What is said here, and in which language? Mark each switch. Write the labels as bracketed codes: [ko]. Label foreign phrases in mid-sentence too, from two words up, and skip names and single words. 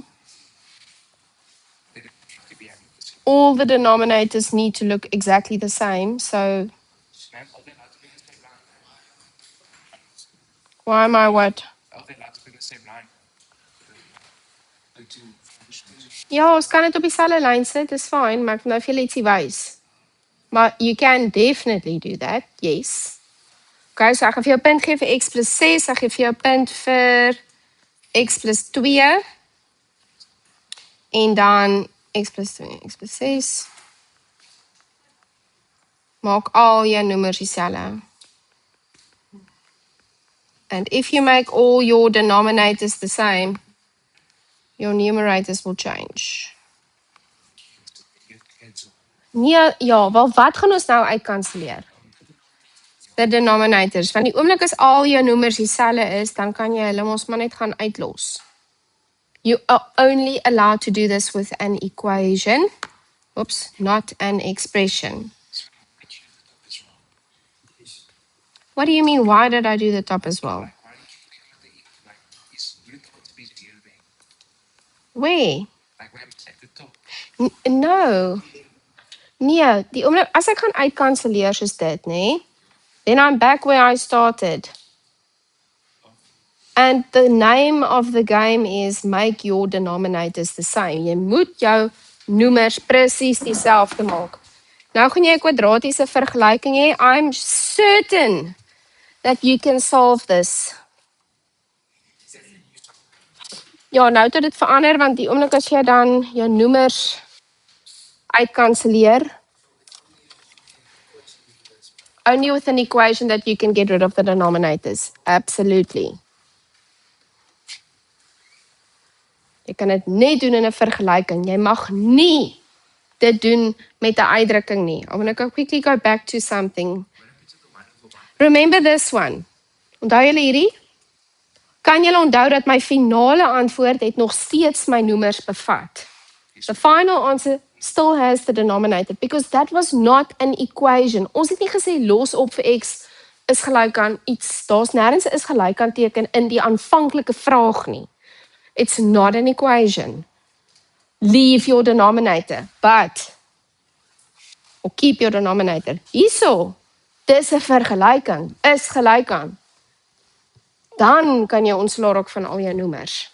[en] They don't have to be 100%. All the denominators need to look exactly the same. So Man, all they like to be in the same line. why am I what? All they like to be in the same line. Go to functions. [af] Ja, ons kan dit op dieselfde lyn sit. Dis fine, maar ek wil nou vir julle ietsie wys. [en] Maar you can definitely do that. Yes. Okay, so [af] ek gaan vir jou 'n punt gee vir x plus 6. Ek gee vir jou 'n punt vir x plus 2. En dan x plus 2, x plus 6. Maak al jou noemers dieselfde. [en] And if you make all your denominators the same, your numerators will change. You cancel. [af] Nee, ja, wel wat gaan ons nou uitkanselleer? [en] The denominators. [af] Want die oomblik as al jou noemers dieselfde is, dan kan jy hulle mos maar net gaan uitlos. [en] You are only allowed to do this with an equation. Oops, not an expression. So I choose the top as well. What do you mean, why did I do the top as well? Why don't you begin with Where? Like where at the top. No. [af] Nee, die oomblik as ek gaan uitkanselleer soos dit, nê? [en] Then I'm back where I started. And the name of the game is make your denominators the same. [af] Jy moet jou noemers presies dieselfde maak. Nou gaan jy 'n kwadratiese vergelyking hê. [en] I'm certain that you can solve this. [af] Ja, nou het dit verander want die oomblik as jy dan jou noemers uitkanselleer, [en] only with an equation that you can get rid of the denominators. Absolutely. [af] Jy kan dit net doen in 'n vergelyking. Jy mag nie dit doen met 'n uitdrukking nie. [en] I'm going to quickly go back to something. Remember this one. [af] Onthou julle hierdie? Kan julle onthou dat my finale antwoord het nog steeds my noemers bevat? The final answer still has the denominator because that was not an equation. Ons het nie gesê los op vir x is gelyk aan iets. Daar's nêrens 'n is gelyk aan teken in die aanvanklike vraag nie. [en] It's not an equation. Leave your denominator, or keep your denominator. [af] Hierso, dis 'n vergelyking, is gelyk aan. Dan kan jy ontslaa raak van al jou noemers.